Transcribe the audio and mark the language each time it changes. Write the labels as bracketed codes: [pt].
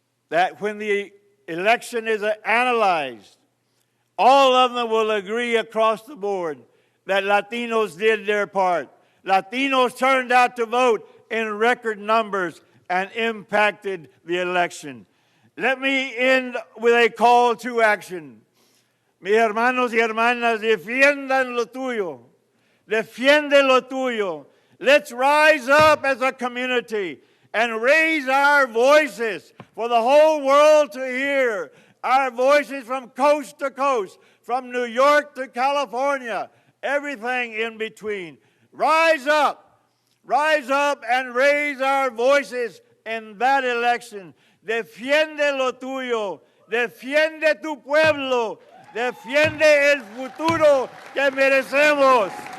[en] That when the election is analyzed, all of them will agree across the board that Latinos did their part. Latinos turned out to vote in record numbers and impacted the election. Let me end with a call to action. [es] Mis hermanos y hermanas, defiendan lo tuyo. Defiende lo tuyo. [en] Let's rise up as a community and raise our voices for the whole world to hear. Our voices from coast to coast, from New York to California, everything in between. Rise up and raise our voices in that election. [es] Defiende lo tuyo. Defiende tu pueblo. Defiende el futuro que merecemos.